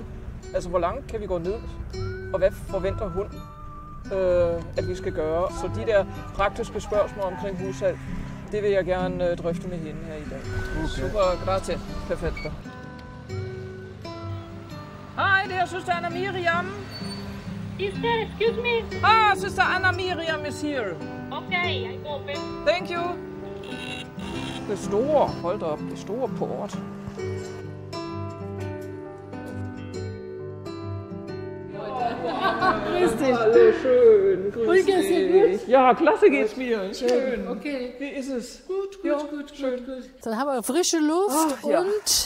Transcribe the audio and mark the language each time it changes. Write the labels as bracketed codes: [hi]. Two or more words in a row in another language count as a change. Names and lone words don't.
[da] Altså, hvor langt kan vi gå ned, og hvad forventer hun, at vi skal gøre. Så de der praktiske spørgsmål omkring hussalg, Det vil jeg gerne drøfte med hende her i dag. [it] Okay. Super, grazie. Perfetto. [da] Hej, det er søster Anna Miriam. [en] Sister, excuse me. Ah, Sister Anna Miriam is here. Okay, I open. Thank you. [da] Det store, hold da op, det store port. [de] Grüß dich. Hallo, schön. Grüß geht's dir gut? Ja, klasse geht's mir. Schön. Okay. Wie ist es? Gut, Ja, gut, schön. gut. Dann haben wir frische Luft Ja, und